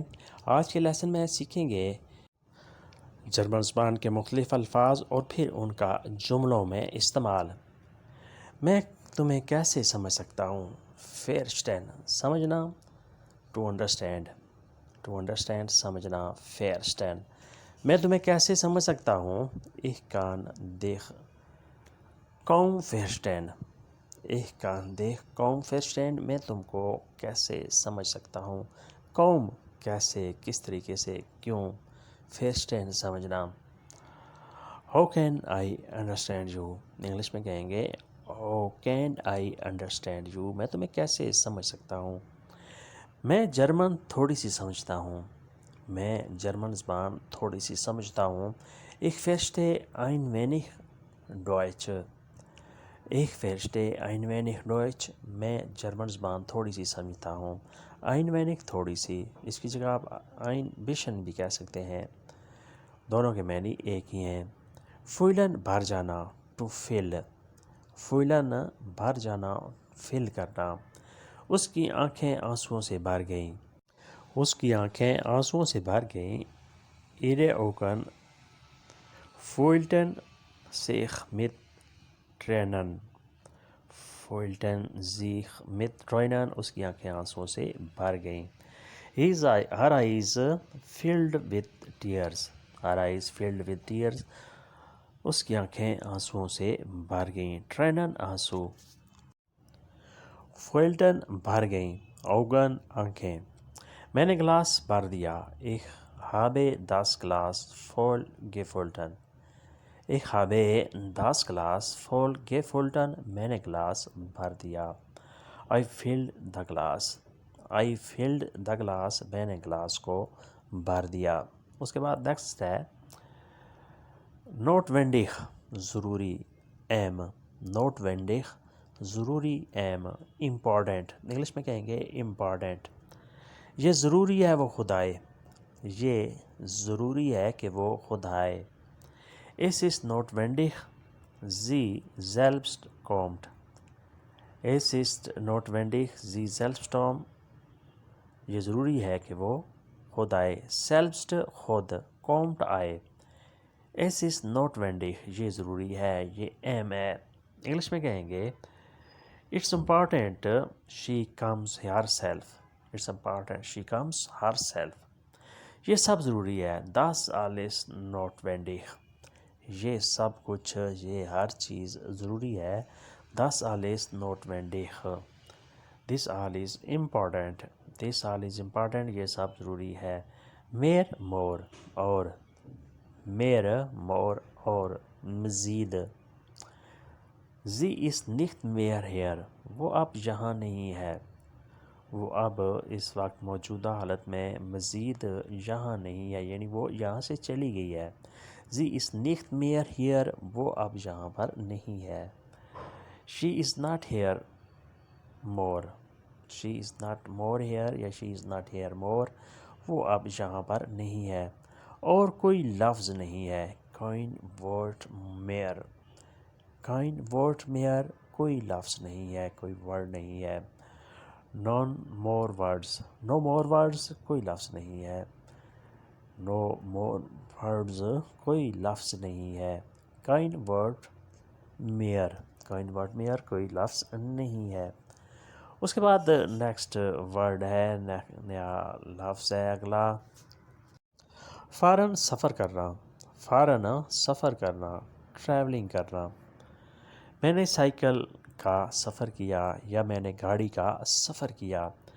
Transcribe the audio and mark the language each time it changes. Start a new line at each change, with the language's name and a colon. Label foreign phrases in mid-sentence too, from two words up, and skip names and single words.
Urdu: آج کے لیسن میں سیکھیں گے جرمن زبان کے مختلف الفاظ اور پھر ان کا جملوں میں استعمال۔ میں تمہیں کیسے سمجھ سکتا ہوں؟ فیرسٹین سمجھنا،
English: to understand,
Urdu: سمجھنا، فیرسٹین۔ میں تمہیں کیسے سمجھ سکتا ہوں؟
German: Ich kann dich kaum verstehen۔ Ich kann dich kaum verstehen۔
Urdu: میں تم کو کیسے سمجھ سکتا ہوں؟ kaum کیسے، کس طریقے سے، کیوں؟ verstehen سمجھنا۔
English: How can I understand you؟
Urdu: انگلش میں کہیں گے
English: How can I understand you؟
Urdu: میں تمہیں کیسے سمجھ سکتا ہوں؟ میں جرمن تھوڑی سی سمجھتا ہوں۔ میں جرمن زبان تھوڑی سی سمجھتا ہوں۔
German: Ich verstehe ein wenig Deutsch۔ Ich verstehe ein wenig Deutsch۔
Urdu: میں جرمن زبان تھوڑی سی سمجھتا ہوں۔
German: ein wenig
Urdu: تھوڑی سی، اس کی جگہ آپ
German: ein bisschen
Urdu: بھی کہہ سکتے ہیں، دونوں کے معنی ایک ہی ہیں۔ fühlen بھر جانا،
English: to fill۔
Urdu: fühlen بھر جانا، fill کرنا۔ اس کی آنکھیں آنسوؤں سے بھر گئیں۔ اس کی آنکھیں آنسوؤں سے بھر گئیں۔
German: ihre Augen füllten sich mit Tränen۔ füllten sich mit Tränen۔
Urdu: اس کی آنکھیں آنسوؤں سے بھر گئیں۔
English: her eyes filled with tears۔ her eyes filled with tears۔
Urdu: اس کی آنکھیں آنسوؤں سے بھر گئیں۔ Tränen آنسو۔ füllten بھر گئیں، Augen آنکھیں۔ میں نے گلاس بھر دیا۔
German: Ich habe das Glas voll gefüllt۔ Ich habe das Glas voll gefüllt۔
Urdu: میں نے گلاس بھر دیا۔
English: I filled the glass۔ I filled the glass۔
Urdu: میں نے گلاس کو بھر دیا۔ اس کے بعد نیکسٹ ہے notwendig ضروری، اہم۔ notwendig ضروری، اہم، امپورٹنٹ، انگلش میں کہیں گے امپورٹنٹ۔ یہ ضروری ہے وہ خود آئے۔ یہ ضروری ہے کہ وہ خود آئے۔
German: Es ist notwendig sie selbst kommt۔ Es ist notwendig sie selbst kommt۔
Urdu: یہ ضروری ہے کہ وہ خود آئے۔ selbst خود، kommt آئے۔
German: Es ist notwendig
Urdu: یہ ضروری ہے، یہ اہم ہے۔ انگلش میں کہیں گے
English: It's important she comes herself۔ It's important she comes herself۔
Urdu: یہ سب ضروری ہے۔
German: Das alles notwendig۔
Urdu: یہ سب کچھ، یہ ہر چیز ضروری ہے۔
German: Das alles notwendig۔
English: This all is important۔ This all is important۔
Urdu: یہ سب ضروری ہے۔ mehr more اور، mehr more اور، مزید۔
German: Sie ist nicht mehr hier۔
Urdu: وہ اب یہاں نہیں ہے۔ وہ اب اس وقت موجودہ حالت میں مزید یہاں نہیں ہے، یعنی وہ یہاں سے چلی گئی ہے۔
German: Sie ist nicht mehr hier۔
Urdu: وہ اب یہاں پر نہیں ہے۔
English: She is not here more۔ She is not more here یا she is not here more۔
Urdu: وہ اب یہاں پر نہیں ہے۔ اور کوئی لفظ نہیں ہے۔
German: kein Wort mehr۔ kein Wort mehr
Urdu: کوئی لفظ نہیں ہے، کوئی ورڈ نہیں ہے۔
English: none more words۔ no more words
Urdu: کوئی لفظ نہیں ہے۔
English: no more words
Urdu: کوئی لفظ نہیں ہے۔
German: kein Wort mehr۔ kein Wort mehr
Urdu: کوئی لفظ نہیں ہے۔ اس کے بعد
English: next word
Urdu: ہے، نیا لفظ ہے اگلا، فارن سفر کرنا۔ فارن سفر کرنا، ٹریولنگ کرنا۔ میں نے سائیکل کا سفر کیا یا میں نے گاڑی کا سفر کیا۔